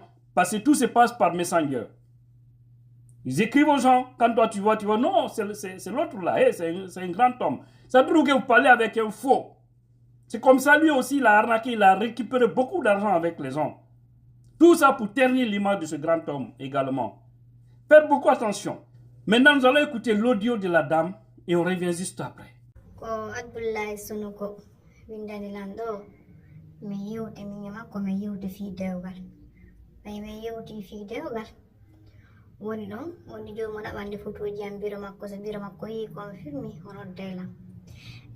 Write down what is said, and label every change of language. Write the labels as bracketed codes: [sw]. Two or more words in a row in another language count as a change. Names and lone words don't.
[fr] Parce que tout se passe par Messenger. Ils écrivent aux gens, quand toi tu vois, non, c'est l'autre là, hey, c'est un grand homme. Ça trouve que vous parlez avec un faux. C'est comme ça, lui aussi, il a arnaqué, il a récupéré beaucoup d'argent avec les gens. Tout ça pour ternir l'image de ce grand homme également. Faites beaucoup attention. Maintenant, nous allons écouter l'audio de la dame et on revient juste après. [ff] Ko Abdoulaye Sonoko windani lanɗo mi yewti min e makko mi yewti fi dewgal. Mi yewti fi dewgal woni ɗon woni jomum ɗaɓande photoji am biro makko so biro makko yi kon filmi o noddaylam e